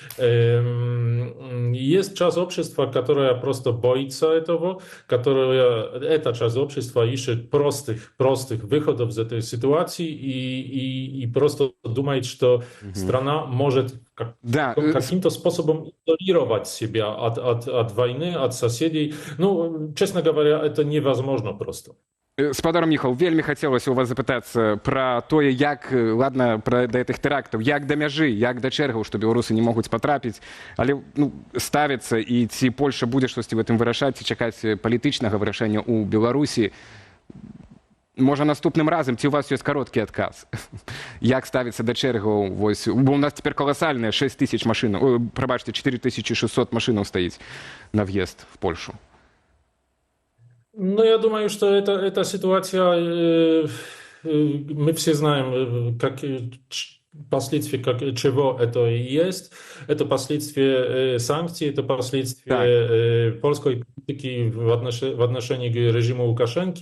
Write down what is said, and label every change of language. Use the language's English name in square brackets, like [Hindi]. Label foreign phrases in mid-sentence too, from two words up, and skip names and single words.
[Russian] есть часть общества, которая просто боится этого, эта часть общества ищет простых выходов из этой ситуации. ситуации и просто думает, что страна может каким-то способом изолировать себя от войны, от соседей. Ну, честно говоря, это невозможно просто. [Belarusian] Спадар Міхал, вельмі хацелася у вас запытацца пра тое, як, ладна, пра да гэтых тэрактаў, як да мяжы, як да чэргаў, што беларусы не могуць патрапіць, але ставіцца, і ці Польша будзе штосьці в гэтым вырашаць, ці чакаць палітычнага вырашэння ў Беларусі. Можа, наступным разам, ці у вас ёсць кароткі адказ? Як ставіцца да чэргаў? Бо у нас цяпер каласальныя 6 тысяч машынаў, прабачце, 4600 машынаў стаіць на [Russian] в'езд в Польшу. Ну, я думаю, что эта ситуация, мы все знаем, как последствия чего это есть. Это последствия санкций, это последствия польской политики в отношении к режиму Лукашенко.